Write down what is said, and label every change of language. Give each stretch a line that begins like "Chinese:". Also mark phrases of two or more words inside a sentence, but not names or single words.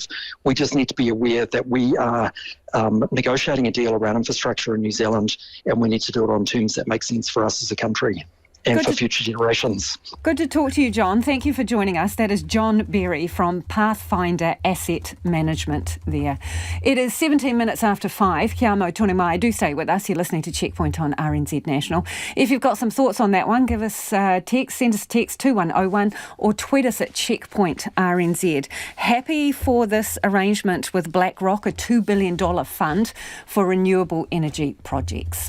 English: We just need to be aware that we are negotiating a deal around infrastructure in New Zealand, and we need to do it on terms that make sense for us as a country and for future generations. Good to talk to you, John. Thank you for joining us. That is John Berry from Pathfinder Asset Management there. It is 17 minutes after 5.
Māori: Kia mau tōne mai.
English: Do stay with us. You're listening to Checkpoint on RNZ National. If you've got some thoughts on that one, give us a text. Send us a text 2101 or tweet us at Checkpoint RNZ. Happy for this arrangement with BlackRock, a $2 billion fund for renewable energy projects.